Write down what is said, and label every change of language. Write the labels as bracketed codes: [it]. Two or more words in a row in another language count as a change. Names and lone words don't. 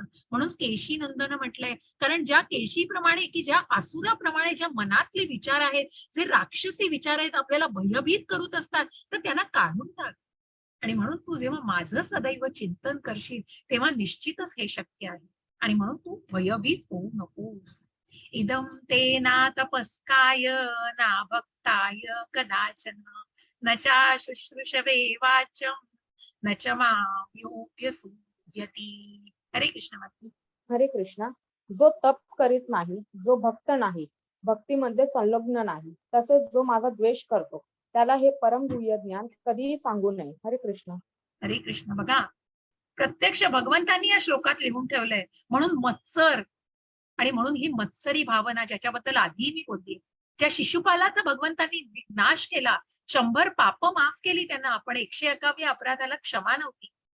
[mr] म्हणून केशी नंदन म्हटलंय. कारण ज्या केशीप्रमाणे, की ज्या आसुराप्रमाणे ज्या मनातले विचार आहेत, जे राक्षसी विचार आहेत, आपल्याला भयभीत करत असतात, तर त्यांना काढून टाक. आणि म्हणून तू जेव्हा माझं सदैव चिंतन करशील तेव्हा निश्चितच हे शक्य आहे. आणि म्हणून तू भयभीत होऊ नकोस. [sa] इदं ते ना तपस्काय ना भक्ताय कदाचन न चा शुश्रूषवे वाचं न च माम्योऽभ्यसूयति. [mr] हरे कृष्ण माता. हरे कृष्णा. जो तप करीत नाही, जो भक्त नाही, भक्तीमध्ये संलग्न नाही, तसेच जो माझा द्वेष करतो, त्याला हे परम गुह्य ज्ञान कधीही सांगू नये. हरे कृष्ण. हरे कृष्ण. बघा, प्रत्यक्ष भगवंतांनी या श्लोकात लिहून ठेवलंय. म्हणून मत्सर, आणि म्हणून ही मत्सरी भावना ज्याच्याबद्दल आधी मी बोलली, ज्या शिशुपालाचा भगवंतांनी नाश केला, 100 पाप माफ केली त्यांना, आपण 101व्या अपराधाला क्षमा नव्हती.